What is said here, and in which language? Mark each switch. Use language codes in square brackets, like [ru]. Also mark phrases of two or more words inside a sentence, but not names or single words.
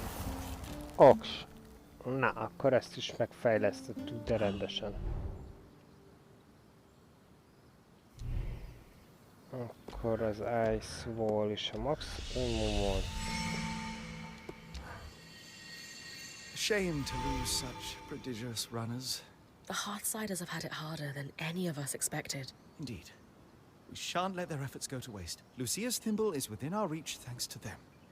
[hu] Oks. Na, akkor ezt is megfejlesztettük, de rendesen. Akkor az [en] Ice Wall [hu] is a maximumon. [en] Shame to lose such prodigious runners. The Hearthsiders have had it harder than any of us expected. Indeed. We shan't let their efforts go to waste. Lucia's thimble is within our reach thanks to them.